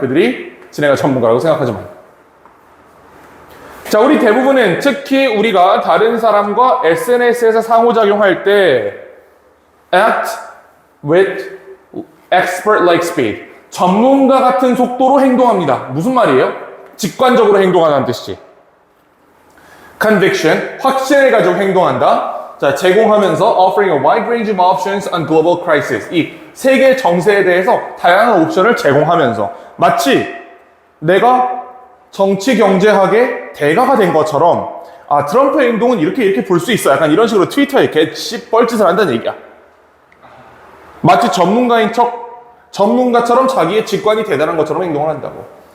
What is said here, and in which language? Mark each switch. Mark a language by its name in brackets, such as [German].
[Korean] 그들이 지네가 전문가라고 생각하지만. 자, 우리 대부분은 특히 우리가 다른 사람과 SNS에서 상호작용할 때 [English] act with expert-like speed. [Korean] 전문가 같은 속도로 행동합니다. 무슨 말이에요? 직관적으로 행동하다는 뜻이지. Conviction, 확신을 가지고 행동한다. 자, 제공하면서 [English] offering a wide range of options on global crisis. [Korean] 이 세계 정세에 대해서 다양한 옵션을 제공하면서 마치 내가 정치 경제학의 대가가 된 것처럼 아, 트럼프의 행동은 이렇게 볼 수 있어. 약간 이런 식으로 트위터에 뻘짓을 한다는 얘기야. 마치 전문가인 척, 전문가처럼 자기의 직관이 대단한 것처럼 행동을 한다고.